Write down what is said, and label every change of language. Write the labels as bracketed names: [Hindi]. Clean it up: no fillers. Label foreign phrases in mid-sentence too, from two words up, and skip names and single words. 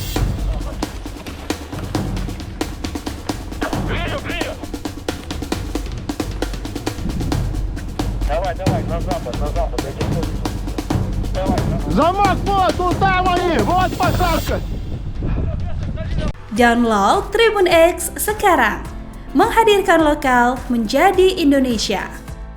[Russian] Прием! Давай, на запад, я тебе тоже. Давай. Замок вот, вон там они, вот посадка. [Indonesian] Download Tribun X sekarang, menghadirkan lokal menjadi Indonesia.